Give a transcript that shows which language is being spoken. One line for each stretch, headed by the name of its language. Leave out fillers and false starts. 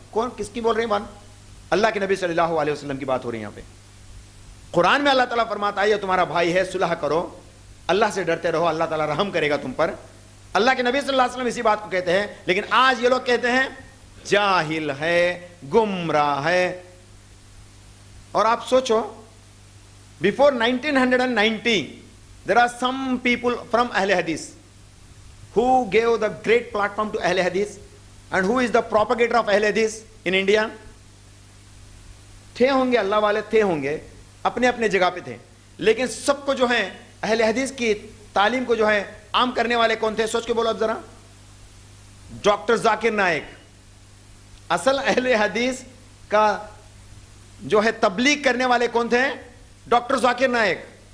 Urdu: کون کس کی بول رہے ہیں بات؟ اللہ کے نبی صلی اللہ علیہ وسلم کی بات ہو رہی ہے یہاں پہ. قرآن میں اللہ تعالیٰ فرماتا ہے یہ تمہارا بھائی ہے, صلح کرو, اللہ سے ڈرتے رہو, اللہ تعالیٰ رحم کرے گا تم پر. اللہ کے نبی صلی اللہ علیہ وسلم اسی بات کو کہتے ہیں. لیکن آج یہ لوگ کہتے ہیں جاہل ہے, گمراہ ہے. اور آپ سوچو,
English: before 1990 there are some people from Ahl Hadith who gave the great platform to Ahl Hadith and who is the propagator of Ahl Hadith in India.
Urdu: تھے ہوں گے, اللہ والے تھے ہوں گے, اپنے اپنے جگہ پہ تھے, لیکن سب کو جو ہے اہل حدیث کی تعلیم کو جو ہے عام کرنے والے کون تھے؟ سوچ کے بولو اب ذرا. ڈاکٹر ذاکر نائک. اصل اہل حدیث کا جو ہے تبلیغ کرنے والے کون تھے؟ ڈاکٹر ذاکر نائک.